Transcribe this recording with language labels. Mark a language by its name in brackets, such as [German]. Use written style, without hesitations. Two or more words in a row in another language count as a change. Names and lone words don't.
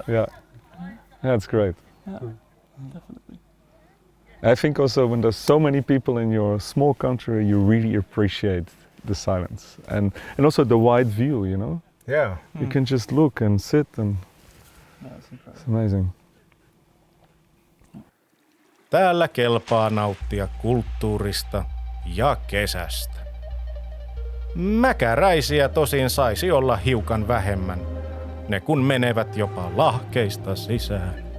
[English] Yeah. That's great. Yeah. Definitely. I think also when there's so many people in your small country, you really appreciate the silence and also the wide view, you know? Yeah. You can just look and sit and it's amazing. [Finnish] Täällä kelpaa nauttia kulttuurista ja kesästä. Mäkäräisiä tosin saisi olla hiukan vähemmän, ne kun menevät jopa lahkeista sisään.